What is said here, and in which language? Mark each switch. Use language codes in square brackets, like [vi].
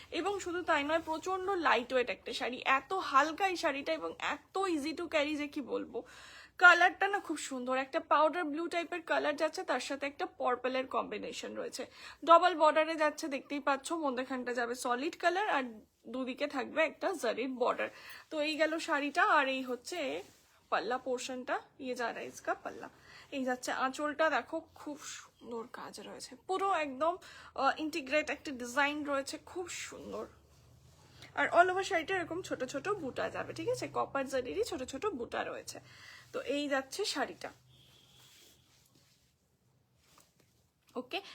[bn] এবং শুধু তাই নয়, প্রচন্ড লাইট ওয়েট একটা শাড়ি, এত হালকা এই শাড়িটা এবং এত ইজি টু ক্যারি যে কি বলবো। কালারটা না খুব সুন্দর, একটা পাউডার ব্লু টাইপের কালার যাচ্ছে, তার সাথে একটা পার্পলের কম্বিনেশন রয়েছে, ডবল বর্ডারে যাচ্ছে, দেখতেই পাচ্ছ। মধ্যখানটা যাবে সলিড কালার আর দুদিকে থাকবে একটা জারির বর্ডার। তো এই গেল শাড়িটা। আর এই হচ্ছে पल्ला पोर्शनটা, [hi] ये जा रहा है इसका पल्ला। [bn] এই যাচ্ছে আঁচলটা, দেখো খুব সুন্দর কাজ রয়েছে, পুরো একদম ইন্টিগ্রেট একটা ডিজাইন রয়েছে, খুব সুন্দর। আর অল ওভার শাড়িটা এরকম ছোট ছোট বুটা যাবে, ঠিক আছে, কপার জারিরই ছোট ছোট বুটা রয়েছে। তো এই যাচ্ছে শাড়িটা, ওকে।